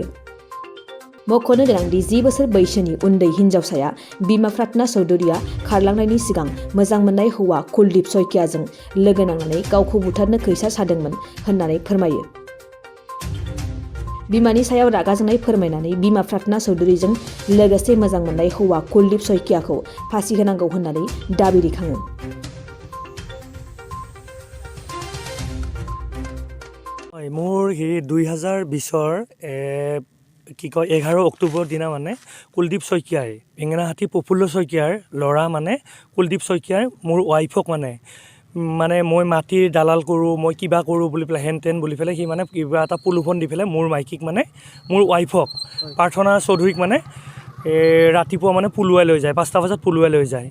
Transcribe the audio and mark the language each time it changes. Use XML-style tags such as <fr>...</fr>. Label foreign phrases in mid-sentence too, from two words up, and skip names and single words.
<brx>मख'नो गोनांदि 10 बोसोर बैसोनि उन्दै हिनजावसाया बिमा प्रार्थना चौधुरीया खारलांनायनि सिगां मोजां मोननाय हौवा कुलदीप सयकियाजों लोगो नांनानै गावखौ बुथारनो खैसा सादोंमोन होननानै फोरमायो। बिमानि सायाव रागा जोंनाय फोरमायनानै बिमा प्रार्थना चौधुरीजों लोगोसे मोजां मोननाय हौवा कुलदीप सयकियाखौ फासि होनांगौ होननानै दाबि दैखाङो।</brx> <as>মোৰ 2020 কি কয় 11 অক্টোবৰ দিনা মানে কুলদীপ শইকীয়াই বেঙেনাহাটী প্ৰফুল্ল শইকীয়াৰ ল'ৰা মানে কুলদীপ শইকীয়াৰ মোৰ ৱাইফক মানে মই মাটিৰ দালাল কৰোঁ, মই কিবা কৰোঁ বুলি পেলাই হেন তেন বুলি পেলাই সি মানে কিবা এটা প্ৰলোভন দি পেলাই মোৰ মাইকীক মানে মোৰ ৱাইফক প্ৰাৰ্থনা চৌধুৰীক মানে ৰাতিপুৱা মানে পলুৱাই লৈ যায়, 5টা বজাত পলুৱাই লৈ যায়।</as>